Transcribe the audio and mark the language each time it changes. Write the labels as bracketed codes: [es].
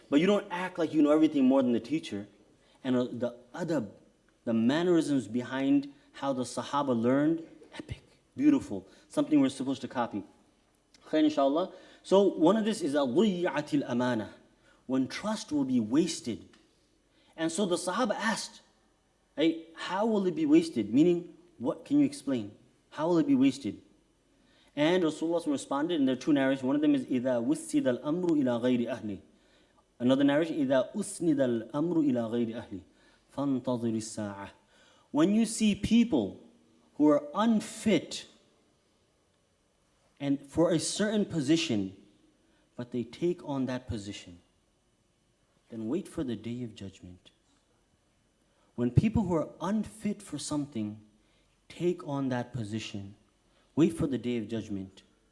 [en] But you don't act like you know everything more than the teacher. And the adab, the mannerisms behind how the Sahaba learned, epic, beautiful, something we're supposed to copy. Khair, inshallah. So one of this is al-ضيعت amana, when trust will be wasted. And so the Sahaba asked, hey, how will it be wasted? Meaning, what can you explain? How will it be wasted? And Rasulullah responded, and there are 2 narrations. One of them is [ar] إِذَا وُسِّدَ الْأَمْرُ إِلَى غَيْرِ أَهْلِ. [en] Another narration, [ar] إِذَا أُسْنِدَ الْأَمْرُ إِلَى غَيْرِ أَهْلِ فَانْتَظِرِ السَّاعَةِ. [en] When you see people who are unfit and for a certain position, but they take on that position, then wait for the day of judgment. When people who are unfit for something take on that position, wait for the day of judgment.